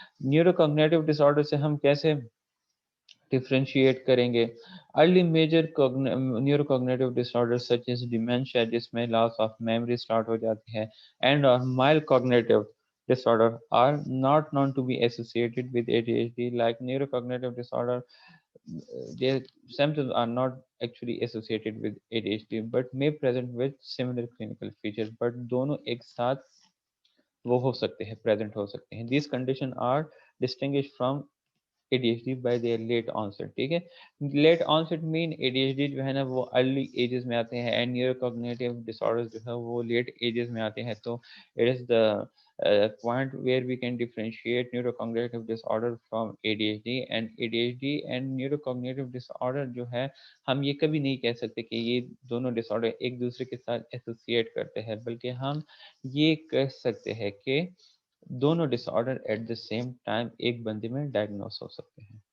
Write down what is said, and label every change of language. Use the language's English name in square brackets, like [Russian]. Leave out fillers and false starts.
[Urdu] Neuro cognitive ڈس order سے ہم کیسے ڈفرینشیٹ کریں گے. [English] early major neurocognitive disorder such as dementia, [Urdu] جس میں [English] loss of memory [Urdu] اسٹارٹ ہو جاتی ہے, [English] And اور mild cognitive disorder are not known to be associated with ADHD. Like neurocognitive disorder, their symptoms are not actually associated with ADHD but may present with similar clinical features. [Urdu] But دونوں ایک ساتھ وہ ہو سکتے ہیں, present ہو سکتے ہیں. [English] These conditions are distinguished from ADHD by their late onset. [Urdu] ٹھیک ہے. لیٹ آنسٹ مین اے ڈی ایچ ڈی جو ہے نا وہ ارلی ایجز میں آتے ہیں, and neuro cognitive dish orders جو ہے وہ لیٹ ایجز میں آتے ہیں. تو [English] It is the point where we can differentiate neurocognitive disorder from ADHD. And ADHD and neurocognitive disorder [Urdu] جو ہے ہم یہ کبھی نہیں کہہ سکتے کہ یہ دونوں ڈس آرڈر ایک دوسرے کے ساتھ ایسوسیٹ کرتے ہیں, بلکہ ہم یہ کہہ سکتے ہیں کہ دونوں ڈس order at the same time ایک بندے میں ڈائگنوس ہو سکتے ہیں.